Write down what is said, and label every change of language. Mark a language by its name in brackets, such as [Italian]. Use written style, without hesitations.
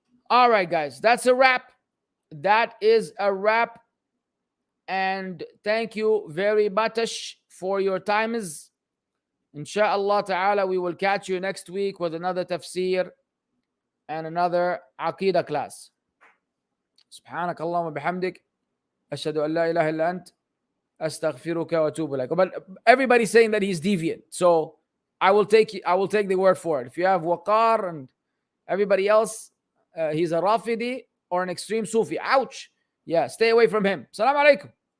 [English] All right, guys. That's a wrap. That is a wrap. And thank you very much for your time. Insha'Allah ta'ala, we will catch you next week with another tafsir and another Aqidah class. [Arabic] سبحانك اللهم وبحمدك أشهد أن لا إله إلا أنت أستغفرك وأتوب إليك. [English] But everybody's saying that he's deviant, so I will take the word for it. If you have Waqar and everybody else, he's a Rafidi or an extreme Sufi. Ouch! Yeah, stay away from him. Assalamu alaikum.